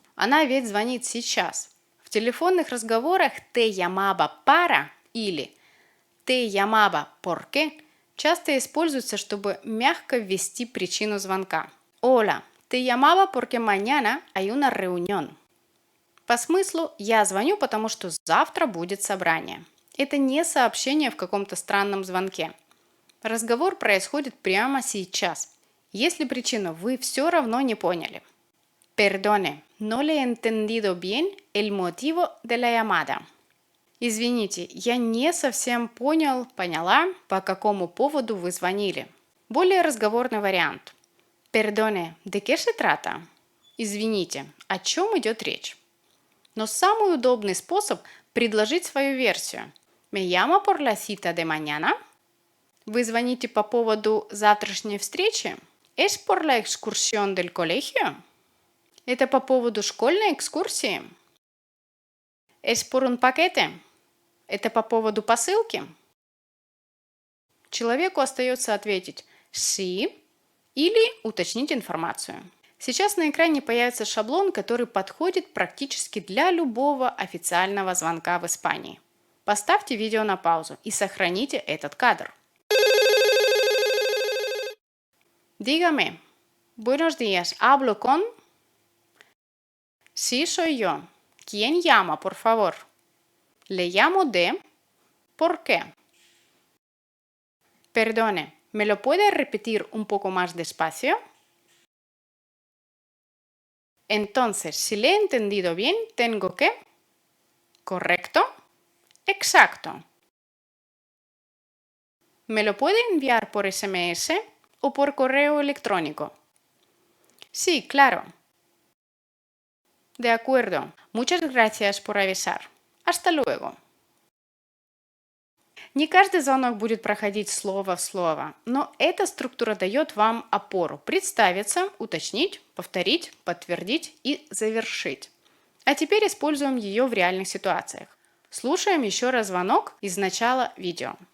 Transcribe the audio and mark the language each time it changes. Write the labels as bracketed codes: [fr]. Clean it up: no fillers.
[ru] Она ведь звонит сейчас. В телефонных разговорах [es] te llamaba para [ru] или [es] te llamaba porque [ru] часто используется, чтобы мягко ввести причину звонка. [es] Hola, te llamaba porque mañana hay una reunión. [ru] По смыслу я звоню, потому что завтра будет собрание. Это не сообщение в каком-то странном звонке. Разговор происходит прямо сейчас. Если причину вы все равно не поняли. [es] Perdone, no le he entendido bien el motivo de la llamada. [ru] Извините, я не совсем поняла, по какому поводу вы звонили. Более разговорный вариант. [es] Perdone, ¿de qué se trata? [ru] Извините, о чем идет речь? Но самый удобный способ предложить свою версию. [es] Me llamo por la cita de mañana. [ru] Вы звоните по поводу завтрашней встречи? [es] ¿Es por la excursión del colegio? [ru] Это по поводу школьной экскурсии? [es] ¿Es por un paquete? [ru] Это по поводу посылки? Человеку остается ответить «sí» или уточнить информацию. Сейчас на экране появится шаблон, который подходит практически для любого официального звонка в Испании. Поставьте видео на паузу и сохраните этот кадр. [es] Dígame, buenos días, hablo con... Sí, soy yo. ¿Quién llama, por favor? Le llamo de... ¿Por qué? Perdone, ¿me lo puede repetir un poco más despacio? Entonces, si le he entendido bien, tengo que... ¿Correcto? Exacto. ¿Me lo puede enviar por SMS o por correo electrónico? Sí, claro. De acuerdo. Muchas gracias por avisar. Hasta luego. [ru] Не каждый звонок будет проходить слово в слово, но эта структура дает вам опору представиться, уточнить, повторить, подтвердить и завершить. А теперь используем ее в реальных ситуациях. Слушаем еще раз звонок из начала видео.